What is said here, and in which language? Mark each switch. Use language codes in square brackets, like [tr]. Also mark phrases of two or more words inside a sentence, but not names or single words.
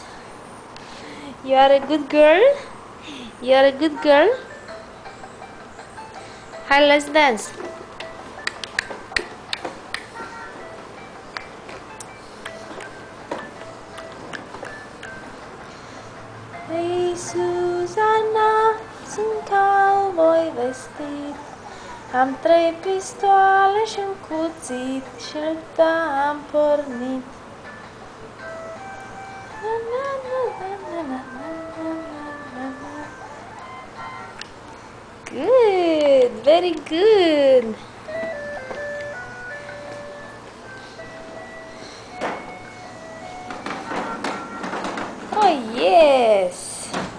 [en] You are a good girl. You are a good girl. Hi, let's dance. Hey Susana, [ro] sunt cowboy vestit. Am 3 pistoale și un cuțit și lupta am pornit. [en] Good, very good. Oh yes.